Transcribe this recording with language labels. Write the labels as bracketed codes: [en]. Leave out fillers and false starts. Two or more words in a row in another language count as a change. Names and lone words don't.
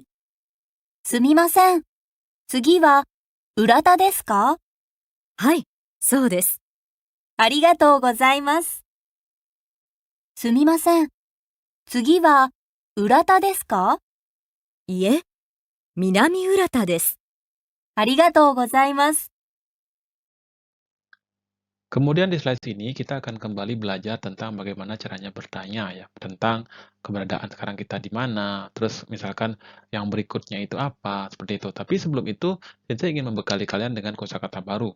[ja] すみません。次は、浦田ですか？はい、そうです。ありがとうございます。すみません。次は、浦田ですか？いえ、南浦田です。ありがとうございます。 [id] Kemudian di slide ini kita akan kembali belajar tentang bagaimana caranya bertanya ya, tentang keberadaan sekarang kita di mana, terus misalkan yang berikutnya itu apa, seperti itu. Tapi sebelum itu, saya ingin membekali kalian dengan kosakata baru.